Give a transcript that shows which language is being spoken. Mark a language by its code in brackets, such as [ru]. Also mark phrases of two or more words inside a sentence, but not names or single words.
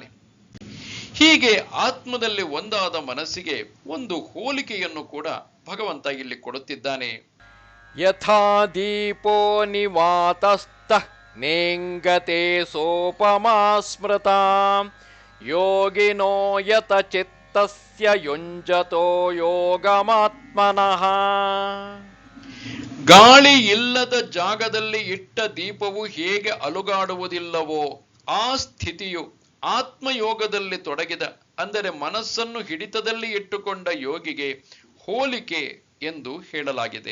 [kn] ಹೀಗೆ ಆತ್ಮದಲ್ಲಿ ಒಂದಾದ ಮನಸ್ಸಿಗೆ ಒಂದು ಹೋಲಿಕೆಯನ್ನು ಕೂಡ ಭಗವಂತ ಇಲ್ಲಿ ಕೊಡುತ್ತಿದ್ದಾನೆ. [sa] ಯಥಾ ದೀಪೋ ನಿವಾತಸ್ಥಃ ನೇಂಗತೆ ಸೋಪಮಾ ಸ್ಮೃತಾ ಯೋಗಿನೋ ಯತ ಚಿತ್ತಸ್ಯ ಯುಂಜತೋ ಯೋಗಮಾತ್ಮನಃ. [kn] ಗಾಳಿ ಇಲ್ಲದ ಜಾಗದಲ್ಲಿ ಇಟ್ಟ ದೀಪವು ಹೇಗೆ ಅಲುಗಾಡುವುದಿಲ್ಲವೋ ಆ ಸ್ಥಿತಿಯು ಆತ್ಮಯೋಗದಲ್ಲಿ ತೊಡಗಿದ ಅಂದರೆ ಮನಸ್ಸನ್ನು ಹಿಡಿತದಲ್ಲಿ ಇಟ್ಟುಕೊಂಡ ಯೋಗಿಗೆ ಹೋಲಿಕೆ ಎಂದು ಹೇಳಲಾಗಿದೆ.